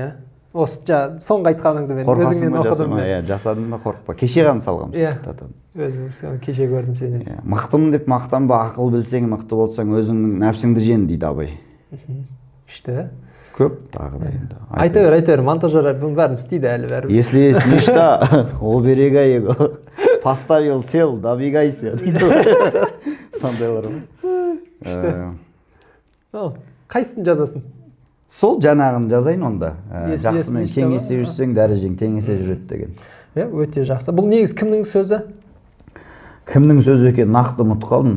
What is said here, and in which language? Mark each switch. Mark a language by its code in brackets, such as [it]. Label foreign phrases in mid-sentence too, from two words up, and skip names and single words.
[kk] Осы соңғы айтқаныңды мен өзіңнен оқыдым. Жасадың ба, қорықпа. Кеше ғана салғам цитатаны. Өзім кеше көрдім сенен. Мықтымын деп мақтанба, ақыл білсең, мықты болсаң, өзіңнің нәпсіңді жен дейді абай. Күшті. Көп тағы да енді. Айта бер, монтажер бұның бәрін істейді әлі бәрі. [ru] Если есть мечта, оберегай его. Поставил, сел, [kk] добегайся. Сондайлар ғой. Қайсысын жазасын? Сол жаңағын жазайын онда. Жақсымен кеңесе жүрсең, дәрежең теңесе жүреді деген. Өте жақсы. Бұл негіз кімнің сөзі? Кімнің сөзі екен нақты ұмытып қалдым.